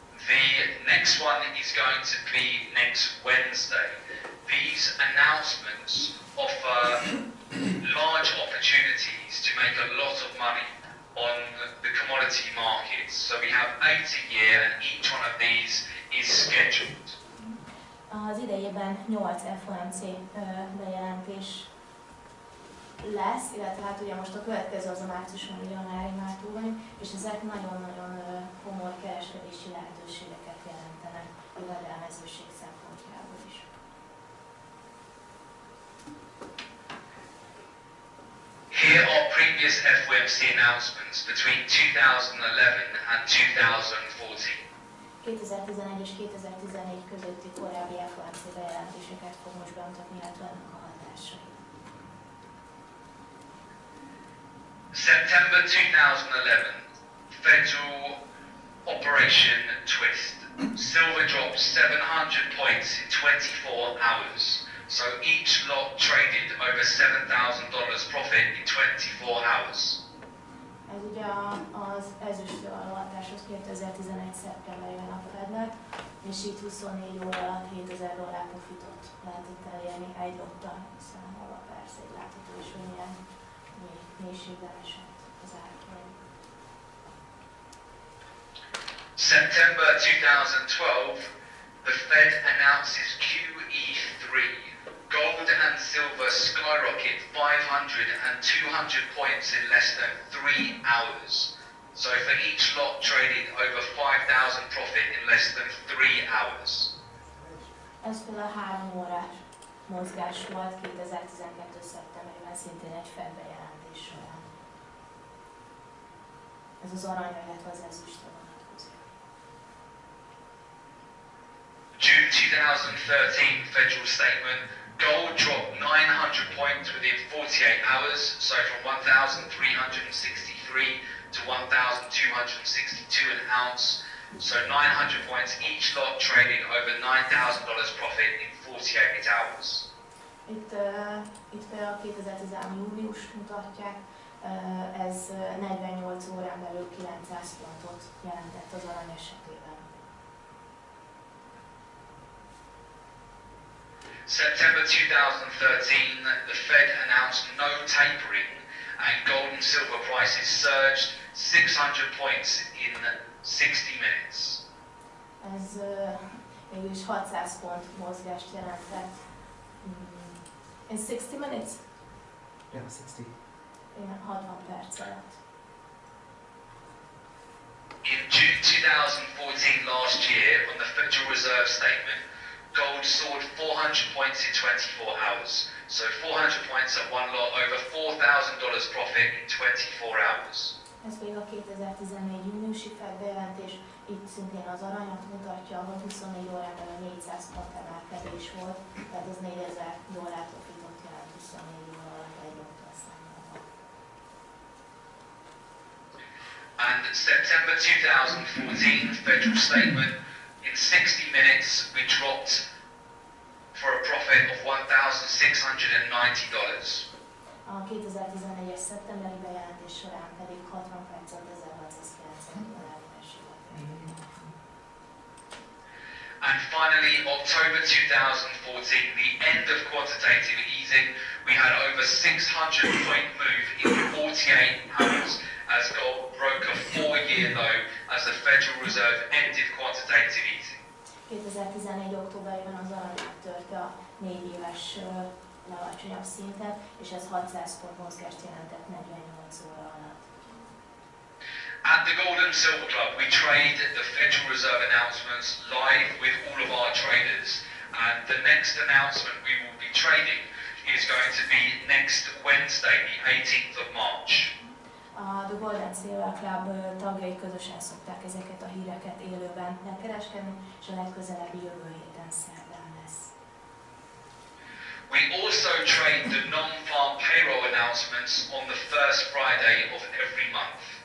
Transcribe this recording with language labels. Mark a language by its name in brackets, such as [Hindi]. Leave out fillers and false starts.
[English] The next one is going to be next Wednesday. These announcements offer large opportunities to make a lot of money on the commodity markets. So we have 8 a year and each one of these is scheduled. [Hungarian] Az idejében 8 FOMC bejelentés lesz, illetve hát ugye most a következő az a márciusban, ugye a nyári már túl vagyunk, és ezek nagyon-nagyon komoly kereskedési lehetőségeket jelentenek a jövedelmezőség szempontjából is. [English] Here are previous FOMC announcements between 2011 and 2014. [Hungarian] 2011 és 2014 közötti korábbi FOMC bejelentéseket fog most bemutatni, illetve ennek a hatásai. [English] September 2011, federal operation twist. Silver dropped 700 points in 24 hours. So each lot traded over $7,000 profit in 24 hours. [Hungarian] Ez ugye az ezüstő alaphatáshoz 2011. szeptemberében a Fednek, és így 24 óra alatt $7,000 profitot lehetett elérni egy lottal számolva, persze egy látható is, hogy milyen mélységben esett az árfolyam. [English] September 2012, the Fed announces QE3. Gold and silver skyrocket 500 and 200 points in less than 3 hours. So for each lot traded over 5,000 profit in less than 3 hours. [Hungarian] Ez például 3 órás mozgás volt 2012. szeptemberében, szintén egy Fed bejelentés során. Ez az aranyra, illetve az ezüstre vonatkozik. [English] June 2013 federal statement. Gold dropped 900 points within 48 hours, so from 1,363 to 1,262 an ounce. So 900 points, each lot trading over $9,000 profit in 48 hours. [Hungarian] Itt például 2013 július mutatják, ez 48 órán belül 900 pontot jelentett az arany esetében. [English] September 2013, the Fed announced no tapering and gold and silver prices surged 600 points in 60 minutes. [Hungarian] Ez mégis 600 pont mozgást jelentett. [English] In 60 minutes? Yeah, 60. [Hungarian] Igen, 60 perc alatt. [English] In June 2014 last year, on the Federal Reserve statement, gold soared 400 points in 24 hours. So 400 points at one lot, over $4,000 profit in 24 hours. [Hungarian] Ez pedig a 2014 júniusi Fed bejelentés, itt szintén az aranyat mutatja, ahol 24 órán belül 400 pont emelkedés volt, tehát ez $4,000 profitot jelent 24 óra alatt egy lottal számolva. [English] And September 2014 federal statement, in 60 minutes we dropped for a profit of $1,690. [Hungarian] A 2014-es szeptemberi bejelentés során pedig 60 percet $1,690 eséllyel. [English] And finally, October 2014, the end of quantitative easing, we had over 600 point move in 48 hours as gold broke a 4-year low as the Federal Reserve ended quantitative easing. [Hungarian] 2014. októberében az arany áttörte a 4 éves legalacsonyabb szintet, és ez 600 pont mozgást jelentett 48 óra alatt. [English] At the Gold and Silver Club, we trade the Federal Reserve announcements live with all of our traders. And the next announcement we will be trading is going to be next Wednesday, the 18th of March. [Hungarian] A The Gold and Silver Club tagjai közösen szokták ezeket a híreket élőben megkereskedni, és a legközelebbi jövő héten szerdán lesz. [English] We also trade the non-farm payroll announcements on the first Friday of every month.